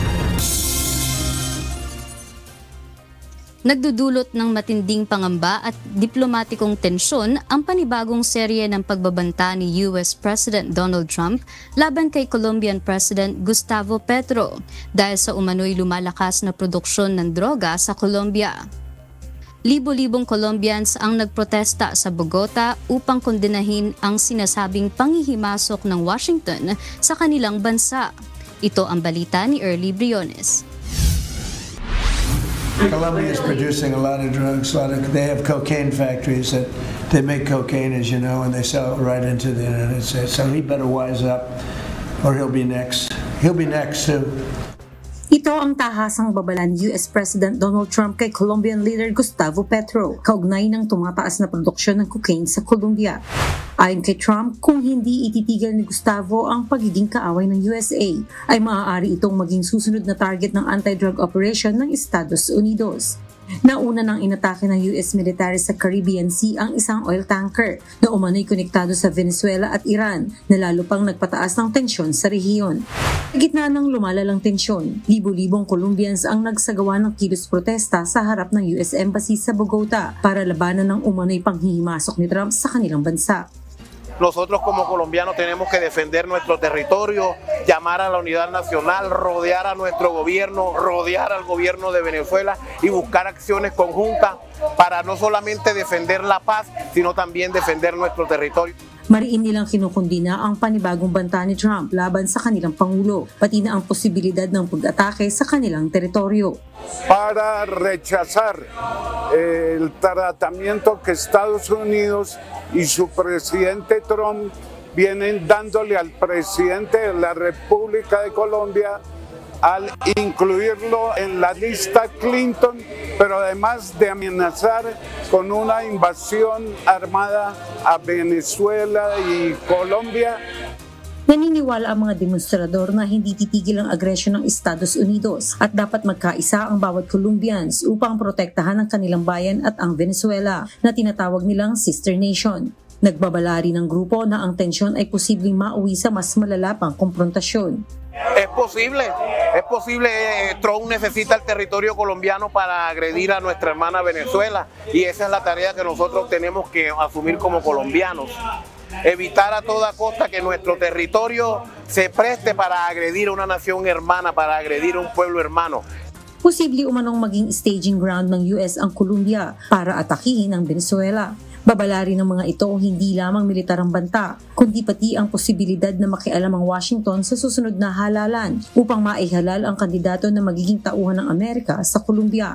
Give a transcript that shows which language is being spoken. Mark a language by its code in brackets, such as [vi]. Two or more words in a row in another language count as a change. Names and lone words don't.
[tl] Nagdudulot ng matinding pangamba at diplomatikong tensyon ang panibagong serye ng pagbabanta ni [en] US President [tl] Donald Trump laban kay [en] Colombian President [tl] Gustavo Petro dahil sa umano'y lumalakas na produksyon ng droga sa Colombia. Libo-libong Colombians ang nagprotesta sa Bogota upang kondenahin ang sinasabing panghihimasok ng Washington sa kanilang bansa. Ito ang balita ni Early Briones. [en] Colombia is producing a lot of drugs. They have cocaine factories that they make cocaine, as you know, and they sell it right into the United States. So he better wise up, or he'll be next. He'll be next too. [tl] Ito ang tahasang babala ni [en] US President [tl] Donald Trump kay [en] Colombian leader [tl] Gustavo Petro kaugnay ng tumataas na produksyon ng cocaine sa Colombia. Ayon kay Trump, kung hindi ititigil ni Gustavo ang pagiging kaaway ng USA, ay maaari itong maging susunod na target ng [en] anti-drug operation [tl] ng Estados Unidos. Nauna nang inatake ng [en] US military [tl] sa Caribbean Sea ang isang oil tanker na umano'y konektado sa Venezuela at Iran na lalo pang nagpataas ng tensyon sa rehiyon. Sa gitna ng lumalalang tensyon, libo-libong Colombians ang nagsagawa ng kilos protesta sa harap ng US Embassy sa Bogota para labanan ng umano'y panghihimasok ni Trump sa kanilang bansa. [es] Nosotros como colombianos tenemos que defender nuestro territorio, llamar a la unidad nacional, rodear a nuestro gobierno, rodear al gobierno de Venezuela y buscar acciones conjuntas para no solamente defender la paz, sino también defender nuestro territorio. [tl] Mariin nilang kinukundina ang panibagong banta ni Trump laban sa kanilang Pangulo, pati na ang posibilidad ng pag-atake sa kanilang teritoryo. [es] Para rechazar el tratamiento que Estados Unidos y su presidente Trump vienen dándole al presidente de la República de Colombia al incluirlo en la lista Clinton, pero además de amenazar con una invasión armada a Venezuela y Colombia. [tl] Naniniwala ang mga demonstrador na hindi titigil ang agresyon ng Estados Unidos at dapat magkaisa ang bawat Colombians upang protektahan ang kanilang bayan at ang Venezuela na tinatawag nilang [en] sister nation. [tl] Nagbabala rin ng grupo na ang tensyon ay posibleng mauwi sa mas malala pang konfrontasyon. [es] Es posible, Trump necesita el territorio colombiano para agredir a nuestra hermana Venezuela y esa es la tarea que nosotros tenemos que asumir como colombianos. Evitar a toda costa que nuestro territorio se preste para agredir a una nación hermana, para agredir a un pueblo hermano. [tl] Posible umanong maging [en] staging ground [tl] ng US ang Colombia para atakihin ang Venezuela. Babala rin ng mga ito hindi lamang militar ang banta, kundi pati ang posibilidad na makialam ang Washington sa susunod na halalan upang maihalal ang kandidato na magiging tauhan ng Amerika sa Colombia.